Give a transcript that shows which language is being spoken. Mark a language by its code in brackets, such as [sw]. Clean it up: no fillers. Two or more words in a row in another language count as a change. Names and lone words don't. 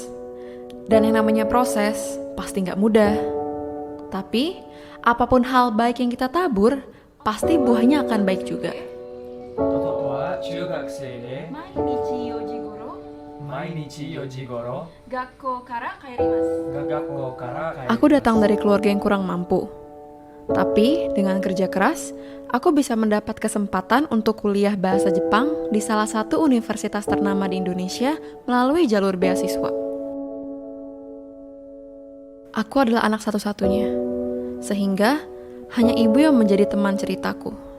[id] Dan yang namanya proses pasti nggak mudah. Tapi, apapun hal baik yang kita tabur, pasti buahnya akan baik juga. [ja] 男は中学生で毎日4時頃、毎日4時頃学校から帰ります。が学校から帰る [id] Aku datang dari keluarga yang kurang mampu. Tapi, dengan kerja keras, aku bisa mendapat kesempatan untuk kuliah bahasa Jepang di salah satu universitas ternama di Indonesia melalui jalur beasiswa. Aku adalah anak satu-satunya, sehingga hanya ibu yang menjadi teman ceritaku.